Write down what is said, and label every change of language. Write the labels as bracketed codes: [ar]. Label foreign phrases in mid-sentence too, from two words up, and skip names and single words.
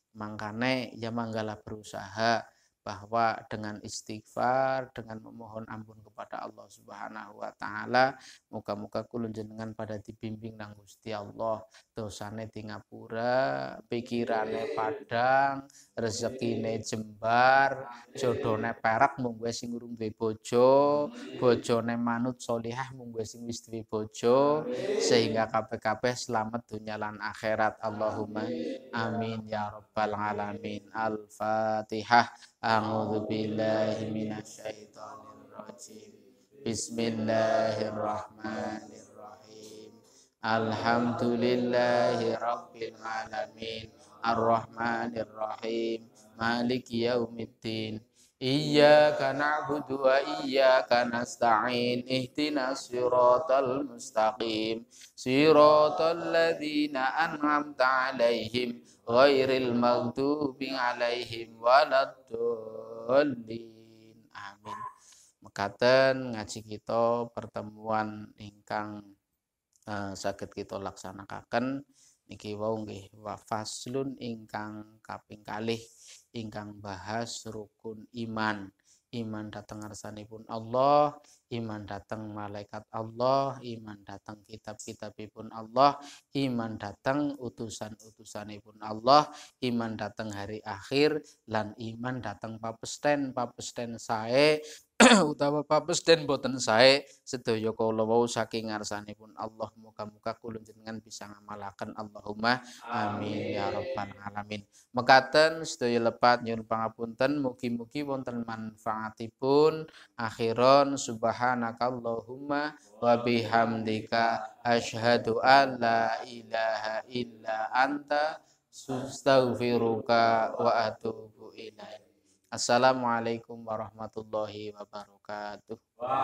[jv] Mangkane ya manggala [id] berusaha bahwa dengan istighfar, dengan memohon ampun kepada [jv] Allah [ar] سبحانه وتعالى, [jv] muga-muga kula jenengan pada dibimbing nang Gusti Allah, dosane di ngapura, pikirane padang, rezekine jembar, jodone perak mung kowe sing urung duwe bojo, bojone manut solihah mung kowe sing wis duwe bojo, sehingga kabeh-kabeh selamat dunya lan akhirat. [ar] اللهم آمين يا رب العالمين. Al-Fatihah. أعوذ بالله من الشيطان الرجيم. بسم الله الرحمن الرحيم. الحمد لله رب العالمين. الرحمن الرحيم. مالك يوم الدين. إياك نعبد وإياك نستعين. اهدنا الصراط المستقيم. صراط الذين أنعمت عليهم غير المغضوب عليهم ولا الضالين. Amin. [jv] Mekaten ngaji kita pertemuan ingkang saged kita laksanaken niki wau nggih [ar] wa faslun [jv] ingkang kaping kalih ingkang bahas rukun iman. Iman datang ngarsanipun Allah, iman datang malaikat Allah, iman datang kitab-kitabipun Allah, iman datang utusan-utusanipun Allah, iman datang hari akhir, lan iman datang papesten sae utawa papesten boten sae sedaya kala wau saking ngarsanipun Allah. Muga-muga kula jenengan bisa ngamalaken. [ar] اللهم آمين يا رب العالمين. [jv] Mekaten sedaya lepat nyuwun pangapunten, mugi-mugi wonten manfaatipun. [ar] أخيرا سبحانك اللهم وبحمدك أشهد أن لا إله إلا أنت أستغفرك وأتوب إليك. السلام عليكم ورحمة الله وبركاته.